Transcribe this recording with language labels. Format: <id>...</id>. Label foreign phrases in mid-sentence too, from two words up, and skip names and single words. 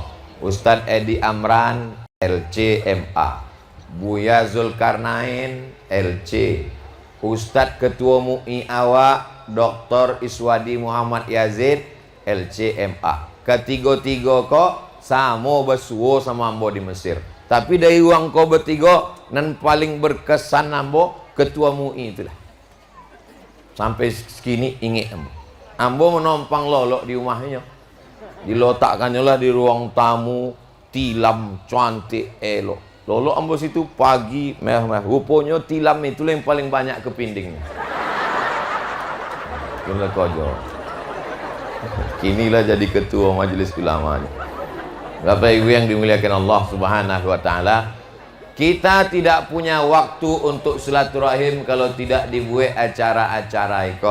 <id>Ustadz Edi Amran LCMA, Buya Zulkarnain LC, Ustadz Ketua MUI awak Dr. Iswadi Muhammad Yazid LCMA.</id> <min>Ketiga-tiga kok sama bersuo sama ambo di Mesir. Tapi dari uang kau bertiga dan paling berkesan ambo Ketua MUI itulah. Sampai segini ingat ambo. Ambo menompang lolok di rumahnya. Diletakkannya lah di ruang tamu, tilam cantik elok. Lolok ambo situ pagi merah-merah. Rupanya tilam itu yang paling banyak kepindingnya. Inilah kojo. Kinilah jadi ketua majelis ulama.</min> <id>Bapak Ibu yang dimuliakan</id> <ar>Allah Subhanahu wa taala,</ar> <id>kita tidak punya waktu untuk silaturahim kalau tidak dibuat acara-acara itu.</id>